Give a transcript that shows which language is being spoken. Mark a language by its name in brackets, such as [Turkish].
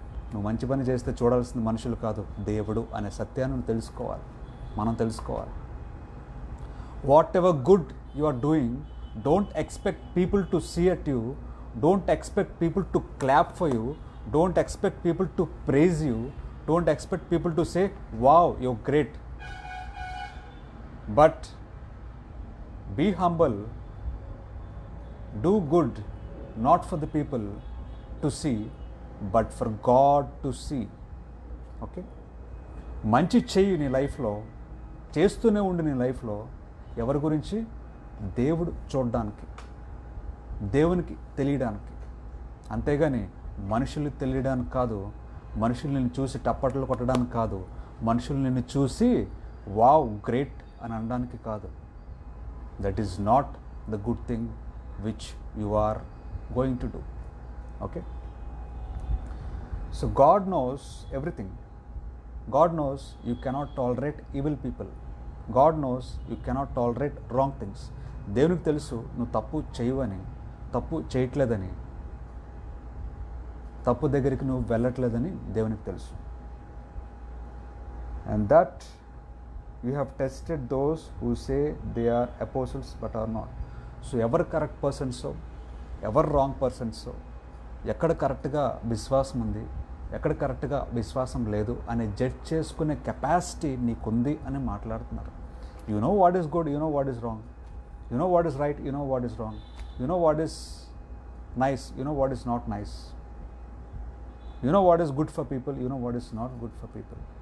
[Telugu] నువ్వు మంచి పని చేస్తే చూడాల్సింది మనుషులు కాదు, దేవుడు అనే సత్యాన్ని నువ్వు తెలుసుకోవాలి, మనం తెలుసుకోవాలి. [English] Whatever good you are doing, don't expect people to see at you, don't expect people to clap for you, don't expect people to praise you, don't expect people to say wow you are great. But be humble, do good, not for the people to see, but for God to see. [Telugu] Okay, మంచి చెయ్యి నీ లైఫ్లో, చేస్తూనే ఉండి నీ లైఫ్లో. ఎవరి గురించి? దేవుడు చూడడానికి, దేవునికి తెలియడానికి. అంతేగాని మనుషులు తెలియడానికి కాదు, మనుషులు నిన్ను చూసి టప్పట్లు కొట్టడానికి కాదు, మనుషులు నిన్ను చూసి వావ్ గ్రేట్ అని అనడానికి కాదు. [English] That is not the good thing which you are going to do. Okay? So God knows everything. God knows you cannot tolerate evil people. God knows you cannot tolerate wrong things. [Telugu] దేవునికి తెలుసు నువ్వు తప్పు చేయవని, తప్పు చేయట్లేదని, తప్పు దగ్గరికి నువ్వు వెళ్ళట్లేదని దేవునికి తెలుసు. [English] And that you have tested those who say they are apostles but are not. [Telugu] So ఎవరు కరెక్ట్ పర్సన్సో, ఎవరు రాంగ్ పర్సన్సో, ఎక్కడ కరెక్ట్గా విశ్వాసం ఉంది, ఎక్కడ కరెక్ట్గా విశ్వాసం లేదు అని జడ్జ్ చేసుకునే కెపాసిటీ నీకుంది అని మాట్లాడుతున్నారు. [English] You know what is good, you know what is wrong, you know what is right, you know what is wrong, you know what is nice, you know what is not nice, you know what is good for people, you know what is not good for people.